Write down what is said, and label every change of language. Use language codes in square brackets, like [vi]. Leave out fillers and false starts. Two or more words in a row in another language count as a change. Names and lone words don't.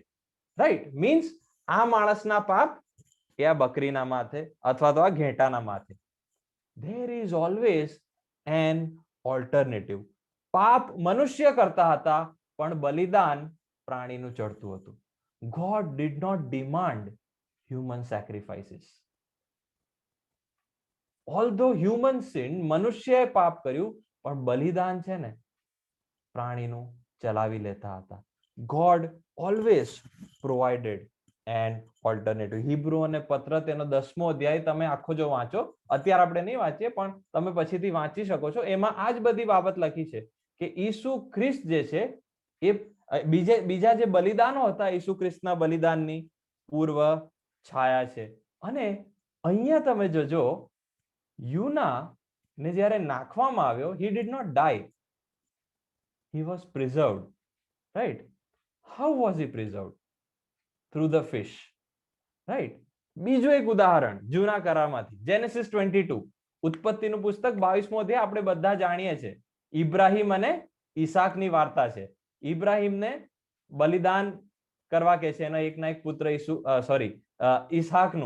[gu] રાઈટ? મીન્સ આ માણસના પાપ એ આ બકરીના માથે અથવા તો આ ઘેટાના માથે. [en] there is always an alternative. [gu] પાપ મનુષ્ય કરતા હતા, પણ બલિદાન પ્રાણીનું ચડતું હતું. [en] God did not demand human sacrifices. Although human sinned, [gu] મનુષ્યએ પાપ કર્યું, પણ બલિદાન છે ને પ્રાણીનું ચલાવી લેતા હતા. [en] God always provided an alternative. [gu] હિબ્રુ અને પત્ર તેનો 10મો અધ્યાય તમે આખો જો વાંચો, અત્યારે આપણે નહીં વાંચીએ પણ તમે પછીથી વાંચી શકો છો, એમાં આ જ બધી બાબત લખી છે કે ઈસુ ખ્રિસ્ત જે છે એ બીજા જે બલિદાનો હતા ઈસુ ખ્રિસ્તના બલિદાનની પૂર્વ છાયા છે. અને અહીંયા તમે જોજો, યુના ને જ્યારે નાખવામાં આવ્યો, [en] he did not die, he was preserved. Right? How was he preserved? Through the fish. Right? [gu] બીજું એક ઉદાહરણ જૂના કરારમાંથી, જેનેસિસ 22, ઉત્પત્તિનું પુસ્તક 22મો અધ્યાય આપણે બધા જાણીએ છીએ. ઇબ્રાહિમ અને ઈસાકની વાર્તા છે. ઇબ્રાહિમને બલિદાન કરવા કે છે એના એકના એક પુત્ર ઈસાકનું.